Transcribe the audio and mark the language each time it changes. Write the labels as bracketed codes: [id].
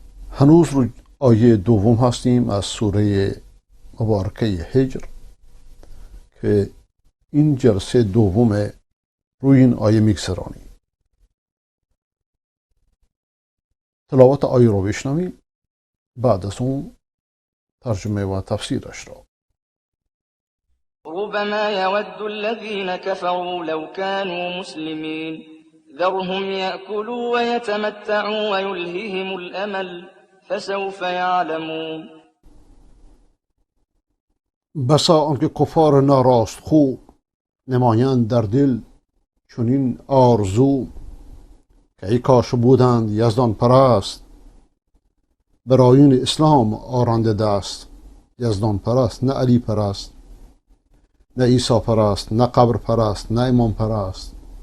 [fa] هنوز رو آیه دوم هستیم از سوره مبارکه هجر که این جلسه دوم روی این آیه میگذرانیم. تلاوت آیه رو بشنویم، بعد از اون ترجمه و تفسیرش را. [ar] ربما يود الذين كفروا لو كانوا مسلمين ذرهم يأكلوا ويتمتعوا ويلههم الأمل فسوف يعلمون. [fa] بسا آنکه کفار ناراست خوب نمایند در دل چنین آرزو که ای کاش بودند یزدان پرست برایون اسلام آرنده دست. یزدان پرست، نه علی پرست، نه عیسی پرست، نه قبر پرست، نه امام پرست.